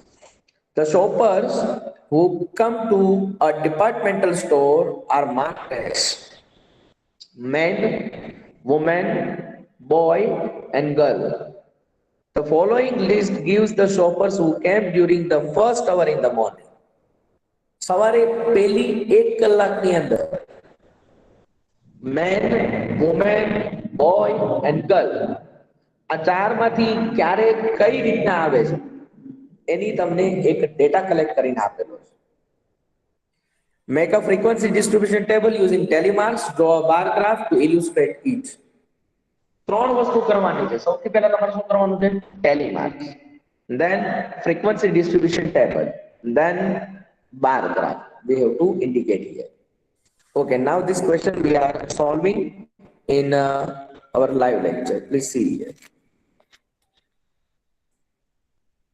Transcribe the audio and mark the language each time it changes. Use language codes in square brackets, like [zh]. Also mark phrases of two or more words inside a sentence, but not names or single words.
[en] The shoppers who come to a departmental store are marked as men, woman, boy, and girl. The following list gives the shoppers who came during the first hour in the morning. [gu] સવારે પહેલી 1 કલાકની અંદર [en] men, women, boy and girl [gu] આ ચારમાંથી ક્યારે કઈ રીતના આવે છે એની તમને એક [en] data collect [gu] કરીને આપેલો છે. [en] Make a frequency distribution table using telemarks. Draw a bar graph to illustrate each. [gu] ત્રણ વસ્તુ કરવાની છે. સૌથી પહેલા તમારે શું કરવાનું છે? ટેલીમાર્ક્સ, [en] then frequency distribution table, then bar graph. We have to indicate here. Okay, now this question we are solving in our live lecture. Please see here.